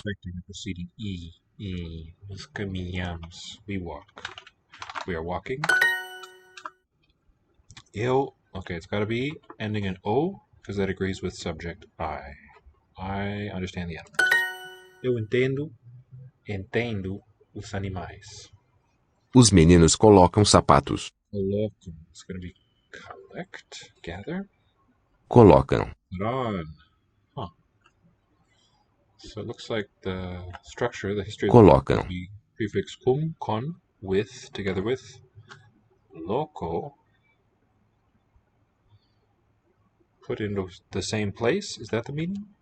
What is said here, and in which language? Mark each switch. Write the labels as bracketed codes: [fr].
[en] affecting the preceding E. [pt] Nós caminhamos. [en] We walk. We are walking. [pt] Eu. [en] Okay, it's got to be ending in O, because that agrees with subject I. I understand the animals. [pt] Eu entendo os animais. Os meninos colocam sapatos. Colocam. [en] It's going to be collect, gather. [pt] Colocam. [en] Put on. Huh. So it looks like the structure, the history of the [pt] Colocam. [en] would be prefix cum, con, with, together with, loco, put into the same place. Is that the meaning?